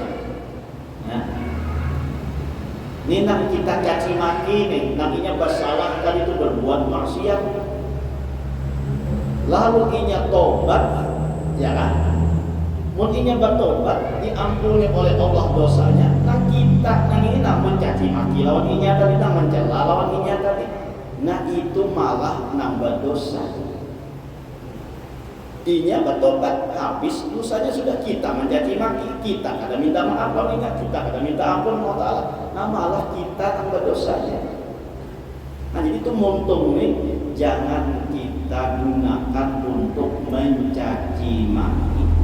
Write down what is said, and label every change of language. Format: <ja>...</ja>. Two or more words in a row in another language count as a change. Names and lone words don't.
<bjn>Nah, ini nang kita caci maki nih, nantinya bersalah tadi itu berbuat maksiat, lalu inya tobat, ya kan? Mungkinnya bertobat, diampuni oleh Allah dosanya. Nah kita ini mencaci maki lawan inya tadi, mencela lawan inya tadi. Nah itu malah nambah dosa. Inya bertobat, habis dosanya sudah kita mencaci maki, kita kada minta maaf lawan inya, kita kada minta ampun Allah Ta'ala. Nah malah kita nambah dosanya. Nah jadi itu muntung nih, jangan kita gunakan untuk mencaci maki.</bjn>